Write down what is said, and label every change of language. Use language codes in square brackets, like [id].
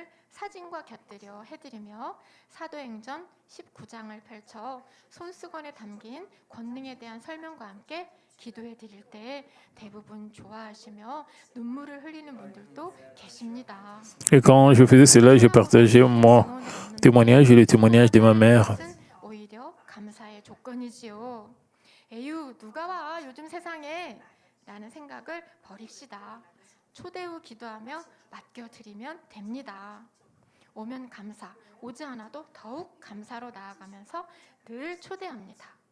[ko] 사진과 곁들여 해드리며 사도행전 19장을 펼쳐 손수건에 담긴 권능에 대한 설명과 함께 기도해 드릴 때 대부분 좋아하시며 눈물을 흘리는 분들도 계십니다. [fr] Et quand je faisais cela, je partageais mon témoignage et le témoignage de ma mère. [ko] 오히려 감사의 조건이지요. 에휴, 누가 와 요즘 세상에 라는 생각을 버립시다. 초대 후 기도하며 맡겨드리면 됩니다. 오면 감사, 오지 않아도 더욱 감사로 나아가면서 늘 초대합니다.